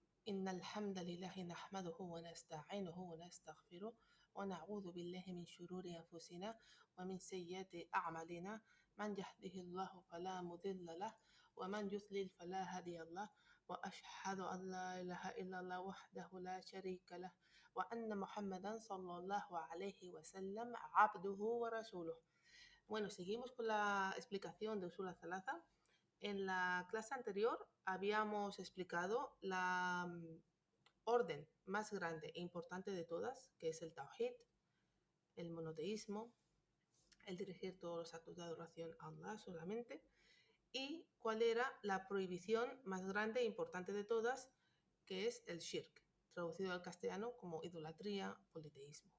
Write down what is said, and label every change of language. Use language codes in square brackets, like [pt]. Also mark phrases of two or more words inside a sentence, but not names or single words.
[ar] إن الحمد لله نحمده ونستعينه ونستغفره ونعوذ بالله من شرور أنفسنا ومن سيئات أعمالنا من يهده الله فلا مضل له ومن يضلل فلا هادي له وأشهد أن لا إله إلا الله وحده لا شريك له وأن محمدا صلى الله عليه وسلم عبده ورسوله. [es] Bueno, seguimos con la explicación de Usul al-Thalatha. En la clase anterior habíamos explicado la orden más grande e importante de todas, que es el Tawhid, el monoteísmo, el dirigir todos los actos de adoración a Allah solamente, y cuál era la prohibición más grande e importante de todas, que es el Shirk, traducido al castellano como idolatría, politeísmo.